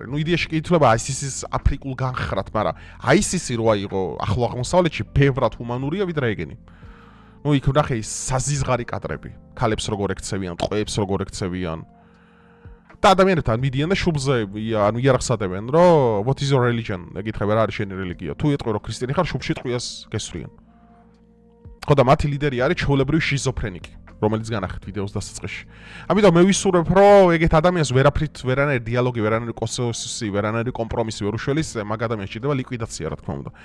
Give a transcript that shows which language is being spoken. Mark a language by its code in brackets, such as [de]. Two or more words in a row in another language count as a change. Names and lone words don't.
[ka] ნუ იდეაში კი ითვლება ISIS-ის აფრიკულ განხრათ, მაგრამ ISIS როა იყო ახლო აღმოსავლეთში, ბევრად ჰუმანურია ვიდრე ეგენი. ნუ იქ ვნახე ის საზიზღარი კადრები, ქალებს როგორ ექცევიან, ტყვეებს როგორ ექცევიან. და ადამიანებთან მიდიან და შუბლზე ანუ იარაღს ატევენ, რომ [en] what is your religion? [ka] ეკითხება რა არის შენი რელიგია? თუ ეტყვი რომ ქრისტიანი ხარ, შუბლში ტყვიას გესვრიან. ხო და მათი ლიდერი არის ჩვეულებრივი შიზოფრენიკი, რომელიც განახეთ ვიდეოს დასაწყისში. ამიტომ მე ვისურვებ, რომ ეგეთ ადამიანს ვერაფრით ვერანაირი დიალოგი, ვერანაირი კონსენსუსი, ვერანაირი კომპრომისი ვერ უშველის, მაგ ადამიანს ჭირდება ლიკვიდაცია, რა თქმა უნდა.